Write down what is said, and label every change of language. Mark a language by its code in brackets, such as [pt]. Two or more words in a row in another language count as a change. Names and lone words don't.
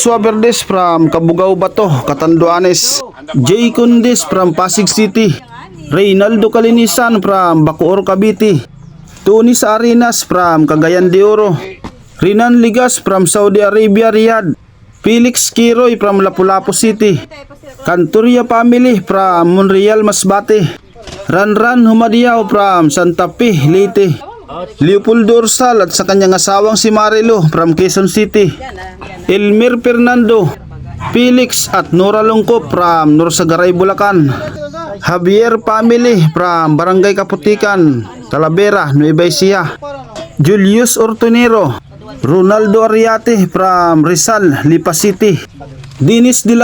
[en] Suaverdes from Cabugao Bato, Catanduanes, Jay Cundis from Pasig City, Reynaldo Kalinisan from Bacoor Cavite, Tony Sarinas from Cagayan de Oro, Rinan Ligas from Saudi Arabia Riyadh, Felix Kiroy from Lapu-Lapu City, Canturia family from Monreal Masbate, Ranran Humadiao from Santa Fe Leyte, [tl] Leopoldo Orsal at sa kanyang asawang si Marilo from Quezon City, Elmer Fernando, Felix at Nora [en] Lungkop from Norsagaray Bulacan, Javier family from Barangay Kaputikan, Talavera, Nueva Ecija, Julius Ortonero, Ronaldo Ariate from Rizal, Lipa City, Dennis De